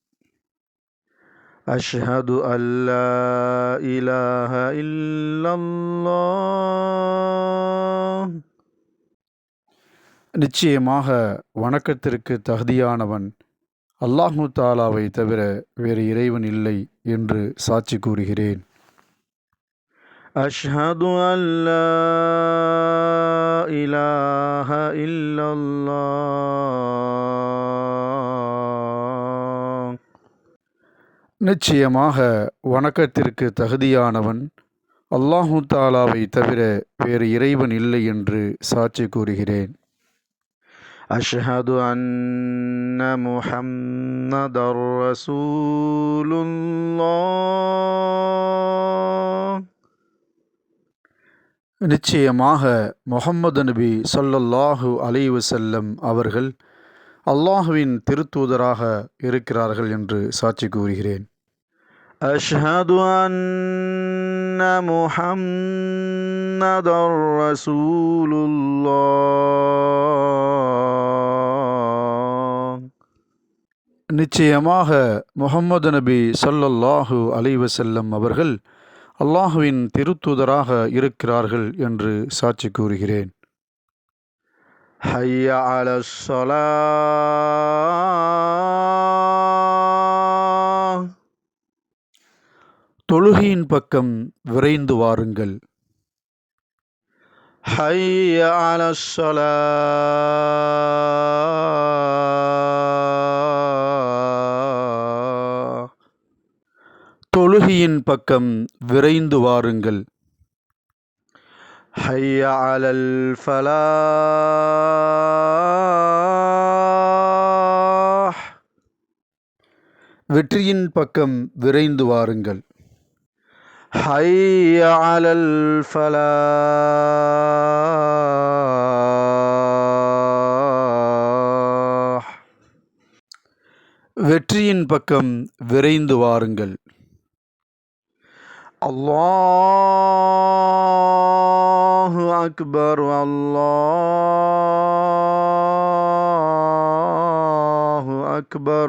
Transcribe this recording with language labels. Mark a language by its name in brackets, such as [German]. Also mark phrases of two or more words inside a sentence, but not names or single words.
[Arabic] أشهد أن لا إله إلا الله. [Tamil] நிச்சயமாக வணக்கத்திற்கு தகுதியானவன் அல்லாஹு தாலாவை தவிர வேறு இறைவன் இல்லை என்று சாட்சி கூறுகிறேன். [Arabic] أشهد أن لا إله إلا الله. [Tamil] நிச்சயமாக வணக்கத்திற்கு தகுதியானவன் அல்லாஹு தாலாவை தவிர வேறு இறைவன் இல்லை என்று சாட்சி கூறுகிறேன். [Arabic] أشهد أن محمدا رسول الله. [Tamil] நிச்சயமாக முஹம்மது நபி [Arabic] صلى الله عليه وسلم [Tamil] அவர்கள் அல்லாஹுவின் திருத்தூதராக இருக்கிறார்கள் என்று சாட்சி கூறுகிறேன். [Arabic] أشهد أن محمدا رسول الله. [Tamil] நிச்சயமாக முஹம்மது நபி [Arabic] صلى الله عليه وسلم [Tamil] அவர்கள் அல்லாஹுவின் திருத்தூதராக இருக்கிறார்கள் என்று சாட்சி கூறுகிறேன். [Arabic] حي على الصلاة. [Tamil] தொழுகையின் பக்கம் விரைந்து வாருங்கள். [Arabic] حي على الصلاة. [Tamil] தொழுகையின் பக்கம் விரைந்து வாருங்கள். [Arabic] حي على الفلاح. [Tamil] வெற்றியின் பக்கம் விரைந்து வாருங்கள். [Arabic] حي على الفلاح. [Tamil] வெற்றியின் பக்கம் விரைந்து வாருங்கள். [Arabic] الله أكبر. الله أكبر.